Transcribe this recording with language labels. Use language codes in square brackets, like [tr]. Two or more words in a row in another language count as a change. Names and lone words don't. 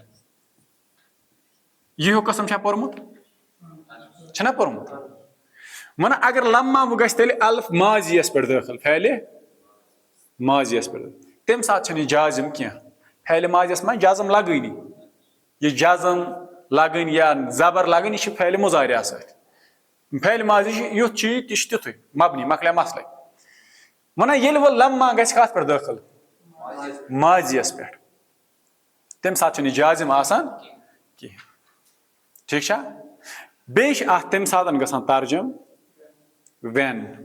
[ks] یہِ ہیوٗ قٕسم چھا پوٚرمُت, چھُنہ پوٚرمُت. ونان اگر لما وۄنۍ گژھِ تیٚلہِ الف ماضیس پٮ۪ٹھ دٲخل, فعلِ ماضیس پٮ۪ٹھ, تمہِ ساتہٕ چھنہٕ یہِ جازم کینٛہہ. فعلِ ماضیس منٛز جزم لگٲنی, یہِ جزم لگٲنی یا زبر لگٲنی, یہِ چھِ فعلِ مُضارع سۭتۍ. فعلِ ماضی چھُ یُتھ چھُ یہِ تہِ چھُ تِتھُے مبنی, مۄکلیو مسلے. ونان ییٚلہِ وۄنۍ لما گژھِ کتھ پٮ۪ٹھ دٲخل, ماضیس پٮ۪ٹھ, تمہِ ساتہٕ چھُنہٕ یہِ جازم آسان کینٛہہ. ٹھیٖک چھا. بیٚیہِ چھِ اتھ تمہِ ساتہٕ گژھان ترجم وین.